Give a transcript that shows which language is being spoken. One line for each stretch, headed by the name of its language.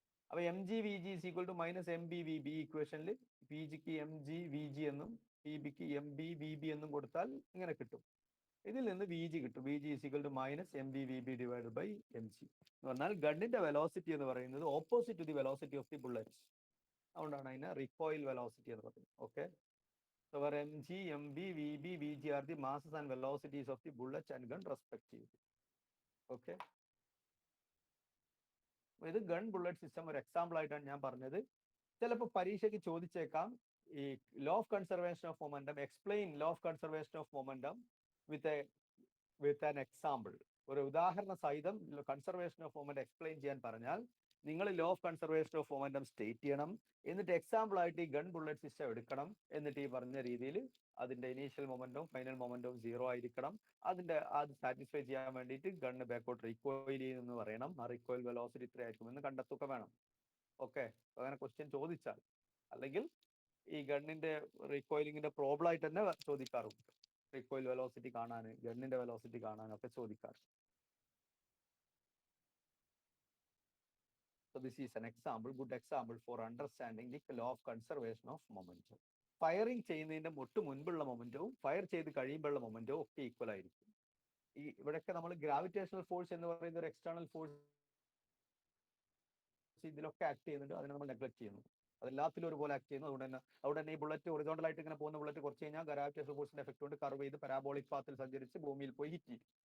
Malayalam: അപ്പൊ M G V G is equal to minus M B V B. ഇക്വേഷനിൽ P ജിക്ക് M G V G എന്നും P ബിക്ക് M B V B എന്നും കൊടുത്താൽ ഇങ്ങനെ കിട്ടും. ഇതിൽ നിന്ന് വി ജി കിട്ടും. V G is equal to minus M B V B divide by M G എന്ന് പറഞ്ഞാൽ ഗണ്ണിന്റെ വെലോസിറ്റി എന്ന് പറയുന്നത് opposite to the velocity of the bullet. അതുകൊണ്ടാണ് അതിനെ റിക്കോയിൽ വെലോസിറ്റി എന്ന് പറയുന്നത്. Okay.
English: So our mg, mb, vb, vg are the masses and velocities of the bullet and gun respectively. Okay.
Malayalam: ഇത് gun bullet system ഒരു example ആയിട്ടാണ് ഞാൻ പറഞ്ഞത്. ചിലപ്പോൾ പരീക്ഷയ്ക്ക് ചോദിച്ചേക്കാം ഈ law of conservation of momentum, explain law of conservation of momentum with an example. ഒരു ഉദാഹരണ സഹിതം കൺസർവേഷൻ ഓഫ് മൊമെന്റ് എക്സ്പ്ലെയിൻ ചെയ്യാൻ പറഞ്ഞാൽ നിങ്ങൾ law of conservation of momentum state ചെയ്യണം, എന്നിട്ട് എക്സാമ്പിൾ ആയിട്ട് ഈ ഗൺ ബുള്ളറ്റ് സിസ്റ്റം എടുക്കണം, എന്നിട്ട് ഈ പറഞ്ഞ രീതിയിൽ അതിന്റെ ഇനീഷ്യൽ മൊമെന്റവും ഫൈനൽ മൊമെന്റവും 0 ആയിരിക്കണം. അത് സാറ്റിസ്ഫൈ ചെയ്യാൻ വേണ്ടിയിട്ട് ഗണ്ണ് ബാക്കോട്ട് റീകോയിൽ ചെയ്യുമെന്ന് പറയണം. ആ റീകോയിൽ വെലോസിറ്റി ഇത്ര ആയിരിക്കുമെന്ന് കണ്ടെത്തുക വേണം. ഓക്കെ, അങ്ങനെ ക്വസ്റ്റ്യൻ ചോദിച്ചാൽ, അല്ലെങ്കിൽ ഈ ഗണ്ണിന്റെ റീകോയിലിങ്ങിന്റെ പ്രോബ്ലം ആയിട്ട് തന്നെ ചോദിക്കാറുണ്ട്. റീകോയിൽ വെലോസിറ്റി കാണാൻ, ഗണ്ണിന്റെ വെലോസിറ്റി കാണാനൊക്കെ ചോദിക്കാറ്.
English: So this is an example, good example for understanding the law of conservation of momentum.
Malayalam: Firing ചെയ്യുന്നതിന്റെ മുൻപുള്ള മൊമെന്റവും ഫയർ ചെയ്ത് കഴിയുമ്പോഴുള്ള മൊമെന്റവും ഒക്കെ ഈക്വൽ ആയിരിക്കും. ഇവിടെയൊക്കെ നമ്മൾ ഗ്രാവിറ്റേഷണൽ ഫോഴ്സ് എന്ന് പറയുന്ന ഒരു എക്സ്റ്റേണൽ ഫോഴ്സ് ഇതിലൊക്കെ ആക്ട് ചെയ്യുന്നുണ്ട്, അതിനെ നമ്മൾ നെഗ്ലക്ട് ചെയ്യുന്നു. അതെല്ലാത്തിലും ഒരുപോലെ ആക്ട് ചെയ്യുന്നു. അതുകൊണ്ട് തന്നെ ഈ ബുള്ളറ്റ് ഹൊറിസോണ്ടൽ ആയിട്ട് ഇങ്ങനെ പോകുന്ന ബുള്ളറ്റ് കുറച്ച് കഴിഞ്ഞാൽ ഗ്രാവിറ്റേഷണൽ ഫോഴ്സിന്റെ എഫക്ട് കൊണ്ട് കർവ് ചെയ്ത് പരാബോളിക് പാത്തിൽ സഞ്ചരിച്ച് ഭൂമിയിൽ പോയി ഹിറ്റ് ചെയ്യും.